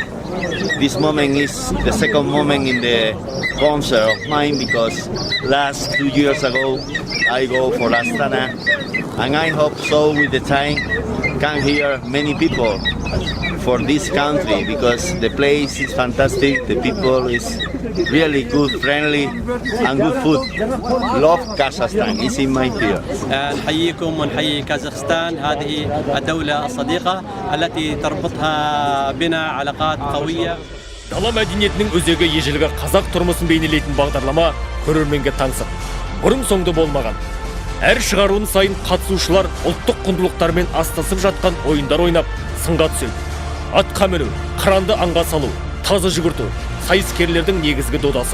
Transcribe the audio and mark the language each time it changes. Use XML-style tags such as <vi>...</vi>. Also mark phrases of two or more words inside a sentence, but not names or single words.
<en>This moment is the second moment in the concert of mine because last 2 years ago I go for Astana, and I hope so with the time can hear many people for this country because the place is fantastic, the people is really good, friendly and good food. Love Kazakhstan, it's in my here.</en> <ar>نحييكم ونحيي كازاخستان. هذه الدولة الصديقة التي تربطها بنا علاقات قوية.</ar> <kk>Дала мәдениетінің өзегі ежелгі қазақ тұрмысын бейнелейтін бағдарлама көрерменге таңсық. Бұрын соңды болмаған. Әр шығарылым сайын қатысушылар ұлттық құндылықтармен астасып жатқан ойындар ойнап, сынға түседі. Атқа міну, қыранды аңға салу, тазы жүгірту, сайыскерлердің негізгі додасы.</kk>